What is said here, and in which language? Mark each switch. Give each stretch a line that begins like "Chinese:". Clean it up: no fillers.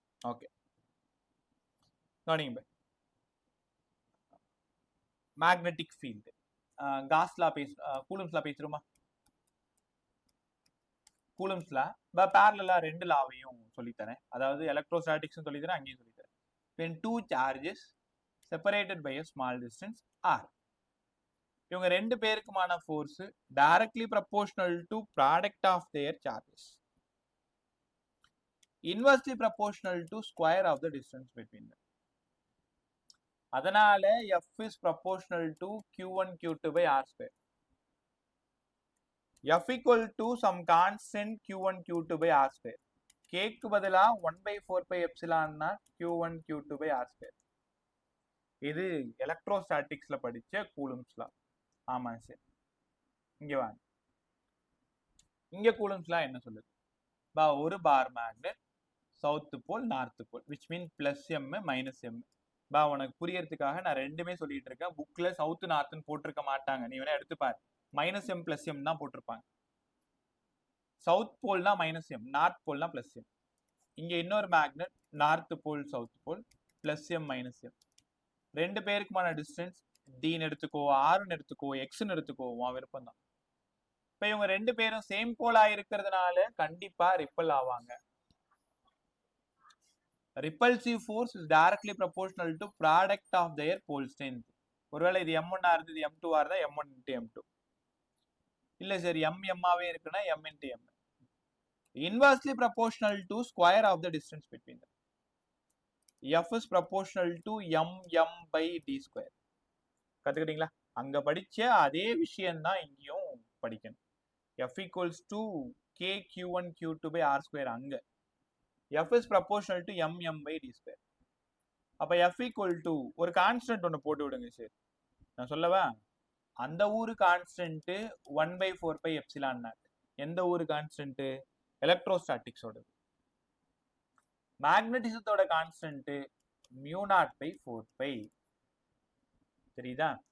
Tamil: Okay, கவனிங்க. Magnetic field காஸ்லா கூலம்ஸ்லா பேசுறோமா? கூலம்ஸ்லா பேரலா 2 லாவையும் சொல்லித்தரேன். அதாவது எலக்ட்ரோஸ்டாட்டிக்ஸும் சொல்லித்தரேன், அங்கேயும் சொல்லித்தரேன்.
English: when two charges separated by a small distance r,
Tamil: இவங்க 2 பேருக்குமான force
English: directly proportional to product of their charges, inversely proportional to square of the distance between them. அதனால F is proportional to Q1 Q2 by R square. F equal to some constant Q1 Q2 by R square.
Tamil: K க்கு பதிலா
English: 1/4 pi epsilon naught Q1 Q2 by R square.
Tamil: இது எலக்ட்ரோஸ்டாட்டிக்ஸ்ல படிச்ச coulombs லா. ஆமா sir, இங்க வாங்க. இங்க coulombs லா என்ன சொல்லுது? ஒரு bar magnet south pole north pole,
English: which means plus m minus m.
Tamil: உனக்கு புரியறதுக்காக நான் ரெண்டுமே சொல்லிட்டு இருக்கேன். புக்ல சவுத் நார்த்னு போட்டிருக்க மாட்டாங்க, நீ வேணா எடுத்து பாரு. -m + m தான் போட்டிருப்பாங்க. South போல்னா -m, north போல்னா +m. இங்க இன்னொரு magnet north pole south pole, +m -m. 2 பேருக்குமான distance dன்னு எடுத்துக்கோ, rன்னு எடுத்துக்கோ, xன்னு எடுத்துக்கோ, உன் விருப்பம் தான். இப்ப இவங்க 2 பேரும் சேம் போலா இருக்கிறதுனால கண்டிப்பா ரிப்பல் ஆவாங்க.
English: repulsive force is directly proportional to product of their pole strength.
Tamil: ஒருவேளை இது m1 ஆ இருந்தது m2 ஆ இருந்தா m1 × m2. இல்ல சரி m ஆவே இருக்குன்னா m × m.
English: inversely proportional to square of the distance between them. F is proportional to m/d².
Tamil: கத்துக்கிட்டீங்களா? அங்க படிச்ச அதே விஷயம் தான் இங்கேயும் படிக்கணும்.
English: F equals to k q1 q2 by r². அங்க F is proportional to m/d².
Tamil: அப்ப
English: F equal to
Tamil: ஒரு கான்ஸ்டன்ட் ஒன்று போட்டு விடுங்க சார். நான் சொல்லவா? அந்த ஊரு கான்ஸ்டன்ட்
English: 1/4 pi epsilon naught.
Tamil: எந்த ஊரு கான்ஸ்டன்ட்? எலக்ட்ரோஸ்டாட்டிக்ஸோட. மேக்னட்டிசத்தோட constant μ0/4 pi. தெரியுதா?